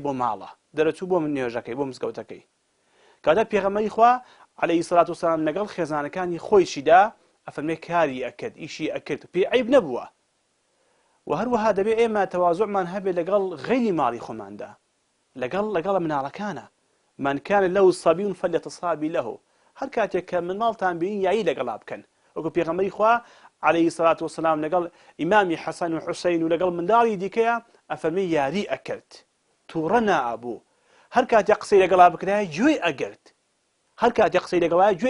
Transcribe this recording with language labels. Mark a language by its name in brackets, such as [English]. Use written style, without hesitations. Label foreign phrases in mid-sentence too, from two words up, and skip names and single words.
[Central Kurdish] بۆ ماڵە دەرەچوو بۆ من نوێژەکەی بۆ مزگەوتەکەی کاتە پێغەمبەری خوا [Arabic] عەلەیهی سەڵات وسەلام [Central Kurdish] لەگەڵ خێزانەکانی خۆیشیدا ئەفەرمێ کاری ئەکرد ئیشی ئەکرد پێ عەیب نەبووە و هەروەها دەبێ ئێمە تەواضوعمان هەبێ لەگەڵ غەیری ماڵی خۆماندا لەگەڵ مناڵەکانە [Arabic] من كان له صبي فليتصابي له [Central Kurdish] هەر کاتێک کە مناڵتان بینین یایی لەگەڵا بکەن وەکو پێغەمبەری خوا [Arabic] عەلەیهی سەڵات وسەلام [Central Kurdish] لەگەڵ ئیمامی حەسەن و حوسەین و لەگەڵ منداڵی دیکەیە ئەفەرمێ یاری ئەکرد تووڕە نائبوو هەر کاتێک قسەی لەگەڵا بکرایە گوێی ئەگرت هەر کاتێک قسەی لەگەڵایە گوێی